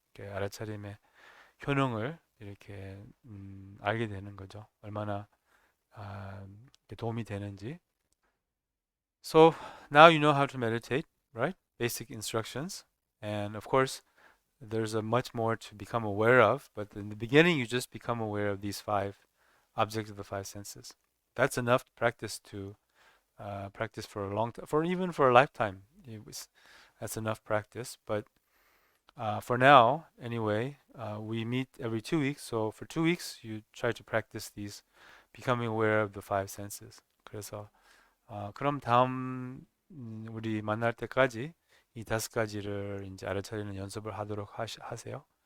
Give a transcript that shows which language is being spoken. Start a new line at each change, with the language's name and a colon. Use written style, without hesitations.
Korean: 이렇게 알아차림의 효능을 이렇게 알게 되는 거죠. 얼마나 도움이 되는지.
English: So now you know how to meditate, right? Basic instructions, and of course there's a much more to become aware of. But in the beginning, you just become aware of these five objects of the five senses. That's enough practice to practice for a long time, for even for a lifetime. That's enough practice. But for now, anyway, we meet every 2 weeks. So for 2 weeks, you try to practice these, becoming aware of the five senses.
Korean: 그래서 그럼 다음 우리 만날 때까지 이 5가지를 이제 알아차리는 연습을 하도록 하세요.